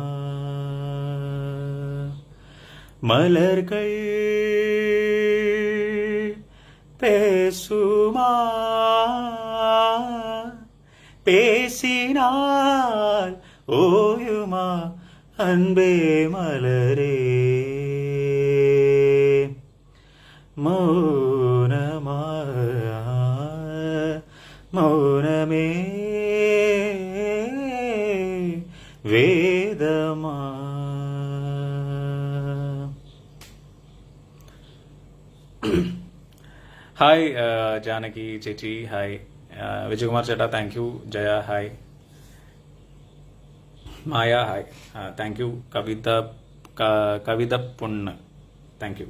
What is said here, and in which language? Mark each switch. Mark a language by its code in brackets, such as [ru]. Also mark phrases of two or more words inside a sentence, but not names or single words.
[ta] மலர்கள் பேசுமா, பேசினால் ஓயுமா அன்பே மலரே. மௌனமா மௌனமே வேதமா. [ml] ഹായ് ജാനകി ചേച്ചി, ഹായ് വിജയകുമാർ ചേട്ടാ, [en] thank you. [ml] ജയ ഹായ്, മായ ഹായ്, [en] thank you. [ml] കവിത പൊണ്ണ്, [en] thank you.